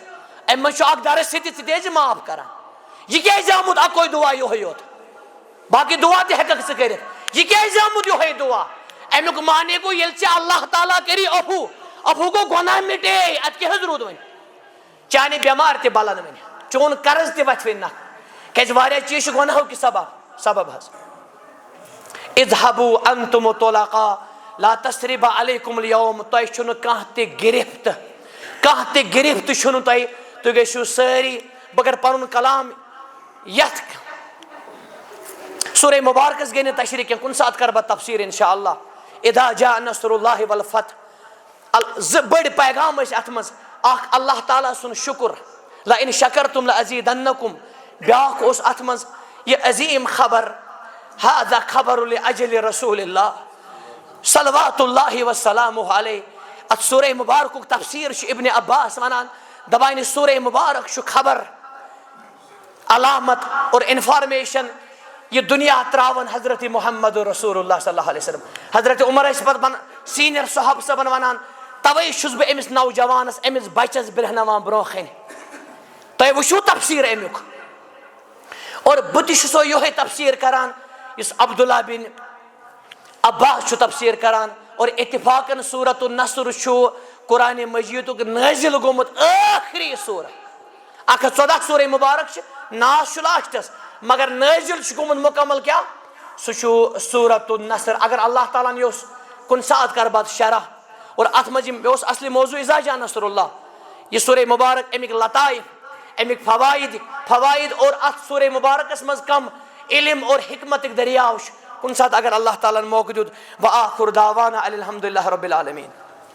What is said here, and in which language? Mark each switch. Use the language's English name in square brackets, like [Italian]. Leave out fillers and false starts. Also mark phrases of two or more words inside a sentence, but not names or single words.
[Kashmiri] امہِ منٛز چھُ اکھ درس تہِ ژٕ تہِ ٲسۍ معاف کران. یہ کیازِ آمُت اکوے دعا یوہے یوت، باقی دعا تہِ ہیٚککھ ژٕ کٔرِتھ. یہ کیازِ آمُت یوہے دعا؟ امیُک معنی گوٚو ییٚلہِ ژےٚ اللہ تعالیٰ کٔری عفو، عفو گوٚو گۄناہ مٹے. اتہِ کیٛاہ حظ روٗد وۄنۍ؟ چانہِ بٮ۪مار تہِ بلن وۄنۍ، چون قرض تہِ وتھِ وۄنۍ نکھٕ، کیازِ واریاہ چیٖز چھِ گۄناہُک سبب حظ. [Arabic] اذهبوا انتم طلقاء لا تثريب عليكم اليوم. [Kashmiri] تۄہہِ چھُنہٕ کانٛہہ تہِ گرفت، کانٛہہ تہِ گرفت چھُنہٕ تۄہہِ. تُہۍ گٔژھِو سٲری. بہٕ کرٕ پنُن کلام یتھ سورہ مبارکس گٔے نہٕ تشریح کینٛہہ، کُنہِ ساتہٕ کرٕ بہٕ تفسیٖر انشاء اللہ. [Arabic] اذا جاء نصر اللہ والفتح. [Kashmiri] زٕ بٔڑۍ پیغام ٲسۍ اتھ منٛز. اکھ اللہ تعالیٰ سُنٛد شُکر، [Arabic] لئن شکرتم لأزیدنکم. [Kashmiri] بیاکھ اوس اتھ منٛز یہِ عظیٖم خبر، [Arabic] هذا خبر لأجل رسول اللہ صلوات اللہ وسلامہ علیہ. [Kashmiri] اتھ سورہ مبارکُک تفسیٖر چھُ ابن عباس ونان، دپان یہِ سورہ مبارک چھُ خبر، علامت اور انفارمیشن یہ دنیا تراون حضرت محمد رسول اللہ [Arabic] صلی اللہ علیہ وسلم. [Kashmiri] حضرت عمر اس پتہ سینئر صحابہ صبن ونان توے چھس بہ امس نوجوانس امس بچس برہنوان برونکھن تُہۍ وٕچھو تفسیر امیُک اور بہٕ تہِ چھُسو یِہوٚے تفسیر کران یُس عبداللہ بن عباس چھُ تفسیر کران اور اتفاقاً سورۃ النصر چھُ قرآن مجیدُک نٲزِل گوٚمُت ٲخری سورہ 114 سورہ مبارک چھِ ناز چھُ لاسٹس مگر نٲزِل چھُ گوٚمُت مکمل کیٛاہ سُہ چھُ سورۃ النصر. اگر اللہ تعالیٰ ہن یوٚژھ کُنہِ ساتہٕ کرٕ بہٕ شرح اور اتھ منٛز مےٚ اوس اصلی موضوع [Arabic] اذا جاء نصر اللہ [Kashmiri] یہ سورہ مبارک امیک لطائف امیک فوائد اور اتھ سورہ مبارکس منٛز کم علم اور حکمتک دریاو چھُ کُنہِ ساتہٕ اگر اللہ تعالیٰ ہن موقع دیُت [Arabic] وآخر دعوانا الحمدللہ رب العالمین.